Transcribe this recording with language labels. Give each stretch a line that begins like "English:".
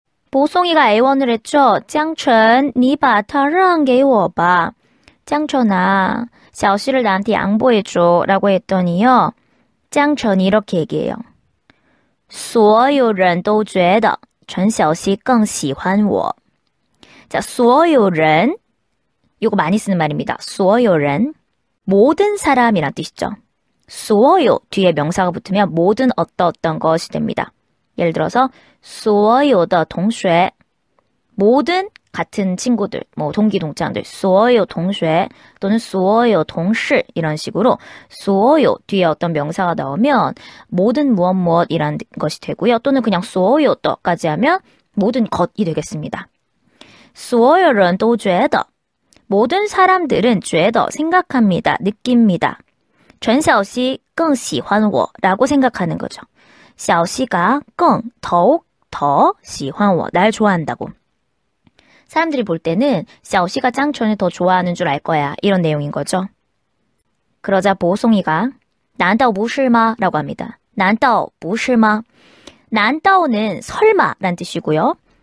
Korean: 보송이가 애원을 했죠. 짱천,
Chinese: 你把它让给我吧.
Korean: 짱천아, 샤오씨를 나한테 양보해줘 라고 했더니요. 짱천이 이렇게 얘기해요.
Chinese: 所有人都觉得陈小希更喜欢我.
Korean: 자, 所有人, 이거 많이 쓰는 말입니다. 所有人, 모든 사람이란 뜻이죠. 所有 뒤에 명사가 붙으면 모든 어떤 것이 됩니다. 예를 들어서
Chinese: 所有的同学,
Korean: 모든 같은 친구들, 뭐 동기 동창들, 所有同学 또는 所有同事 이런 식으로 所有 뒤에 어떤 명사가 나오면 모든 무엇이라는 것이 되고요. 또는 그냥 所有的까지 하면 모든 것이 되겠습니다.
Chinese: 所有人都觉得
Korean: 모든 사람들은 觉得 생각합니다.느낍니다.
Chinese: 陈小希更喜欢我
Korean: 라고 생각하는 거죠. 小希가更 더욱 더
Chinese: 喜欢我
Korean: 날 좋아한다고. 사람들이 볼 때는 샤오씨가 짱천을 더 좋아하는 줄 알 거야. 이런 내용인 거죠. 그러자 보송이가
Chinese: 난다오 무실마?
Korean: 라고 합니다.
Chinese: 난다오 무실마?
Korean: 난다오는 설마란 뜻이고요.